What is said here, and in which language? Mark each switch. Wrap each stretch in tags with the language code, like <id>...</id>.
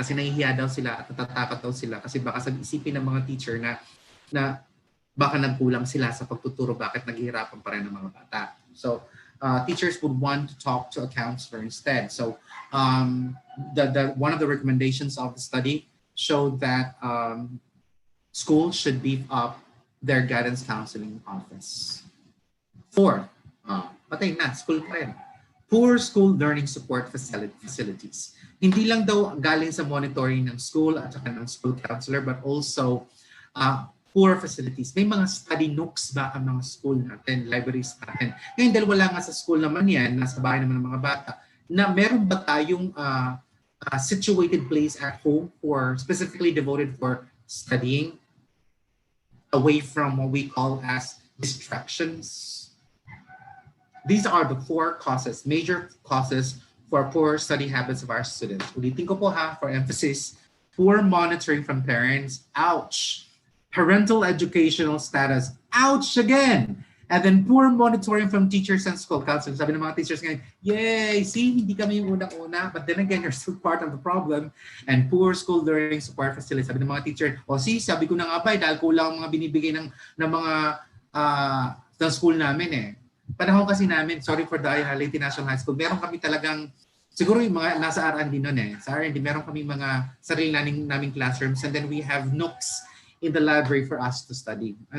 <tl>Kasi nahihiya daw sila at natatakot daw sila kasi baka isipin ng mga teacher na baka nagkulang sila sa pagtuturo, bakit naghihirapan pa rin ng mga bata.</tl> <en>So, teachers would want to talk to a counselor instead. So, one of the recommendations of the study showed that schools should beef up their guidance counseling office. 4,</en> <tl>patay na,</tl> <en>school pa rin. Poor school learning support facilities.</en> <tl>Hindi lang daw galing sa monitoring ng school at saka ng school counselor,</tl> <en>but also poor facilities.</en> <tl>May mga study nooks ba ang mga school natin, libraries natin? Ngayon, dahil wala nga sa school naman yan, nasa bahay naman ng mga bata, na meron ba tayong</tl> <en>situated place at home specifically devoted for studying away from what we call as distractions? These are the 4 major causes for poor study habits of our students.</en> <tl>Ulitin ko po</tl> <en>for emphasis, poor monitoring from parents, ouch. Parental educational status, ouch again. And then poor monitoring from teachers and school counselors.</en> <tl>Sabi ng mga teachers ngayon,</tl> <en>yay, see,</en> <tl>hindi kami yung unang-una,</tl> <en>but then again, you're still part of the problem. And poor school learning support facilities.</en> <tl>Sabi ng mga teacher, sabi ko na nga ba, dahil kulang ang mga binibigay ng mga ng school namin eh. panahon kasi namin,</tl> <en>sorry for the</en> <tl>Highlighted National High School, meron kami talagang, siguro yung mga nasa R&D noon eh. Sa R&D, meron kami mga sarili naming classrooms</tl> <en>and then we have nooks in the library for us to study.</en>